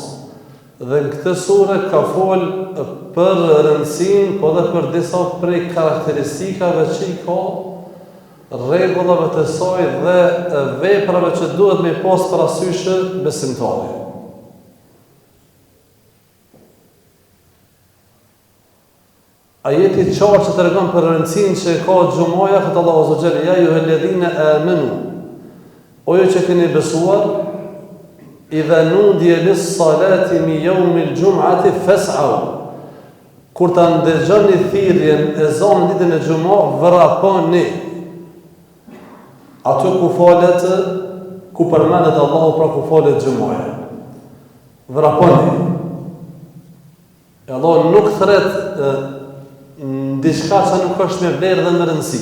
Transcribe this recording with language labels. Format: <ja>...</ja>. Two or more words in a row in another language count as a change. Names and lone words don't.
<sq>Dhe në këtë sure ka fol për rëndësinë, po dhe për disa prej karakteristikave që i ka, rregullave të saj dhe veprave që duhet me pas parasysh besimtari. Ajeti qartë që të tregon për rëndësinë që ka Gjumaja, këtë Allahu</sq> <ar>عز وجل, يا أيها الذين آمنوا,</ar> <sq>o ju që keni besuar,</sq> <ar>إذا نودي للصلاة من يوم الجمعة فاسعوا.</ar> <sq>Kur ta ndëgjoni thirrjen e zonit ditën e Xhumë, vraponi. Ato ku falet, ku përmendet Allahu, pra ku falet Xhumaja. Vraponi. E Allah nuk thret diçka që nuk është me vlerë dhe me rëndësi.</sq>